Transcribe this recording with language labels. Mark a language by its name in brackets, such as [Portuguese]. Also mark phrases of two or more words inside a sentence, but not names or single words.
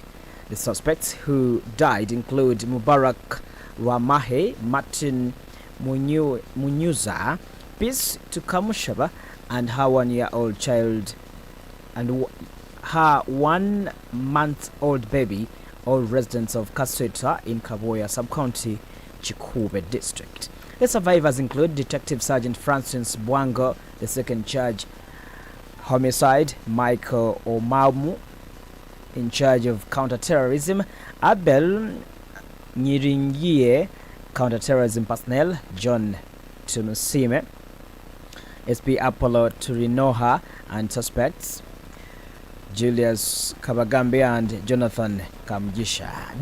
[English] The suspects who died include Mubarak Wamahe, Martin Munyuza, Peace Tukamushaba, and her 1-year-old child and her 1-month-old baby, all residents of Kasweta in Kaboya sub-county, Chikube district. The survivors include Detective Sergeant Francis Bwango, the second charge homicide, Michael Omamu, in charge of counter-terrorism, Abel Nyiringie, counter-terrorism personnel, John Tunusime, SP Apollo Turinoha, and suspects Julius Kabagambe and Jonathan Kamjisha.